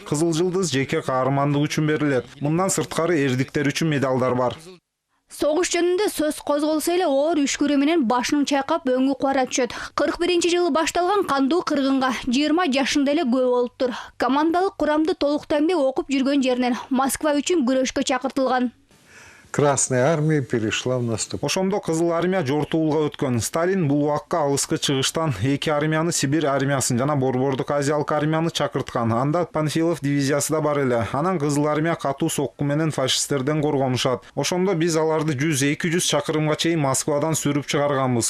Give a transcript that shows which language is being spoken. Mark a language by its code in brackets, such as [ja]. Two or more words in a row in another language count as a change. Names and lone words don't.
[ky] Кызыл жылдыз жеке каармандык үчүн берилет. Мындан сырткары эрдиктер үчүн медалдар бар. Согуш жөнүндө сөз козголсо эле оор үшкүрү менен башын чайкап өңү куара түшөт. 41 жылы башталган кандуу кыргынга 20 жашында эле күбө болуптур. Командалык курамды толук таймдуу окуп жүргөн жеринен Москва үчүн күрөшкө чакыртылган. [ru] Красная армия перешла в наступ. [ky] Ошондо Кызыл армия жортуулга өткөн. Сталин бул убакка алыскы чыгыштан 2 армияны Сибирь армиясын жана Борбордук Азиялык армияны чакырткан. Анда Панфилов дивизиясы да бар эле. Анан Кызыл армия катуу сокку менен фашисттерден коргонушат. Ошондо биз аларды 100-200 чакырымга чейин Москвадан сүрүп чыгарганбыз.